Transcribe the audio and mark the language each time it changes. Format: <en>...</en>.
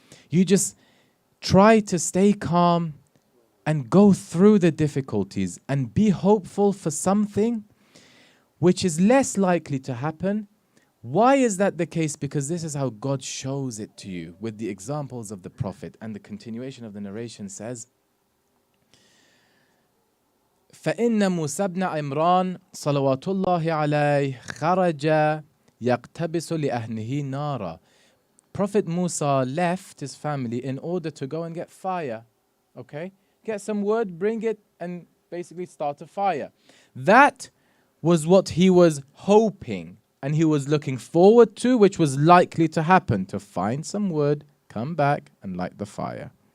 <en>You just try to stay calm and go through the difficulties and be hopeful for something which is less likely to happen. Why is that the case? Because this is how God shows it to you with the examples of the Prophet. And the continuation of the narration says,</en> <ar>فإن موسى بن عمران صلوات الله عليه خرج يقتبس لأهله نارا.</ar> <en>Prophet Musa left his family in order to go and get fire. Okay? Get some wood, bring it, and basically start a fire. That was what he was hoping and he was looking forward to, which was likely to happen, to find some wood, come back and light the fire.</en>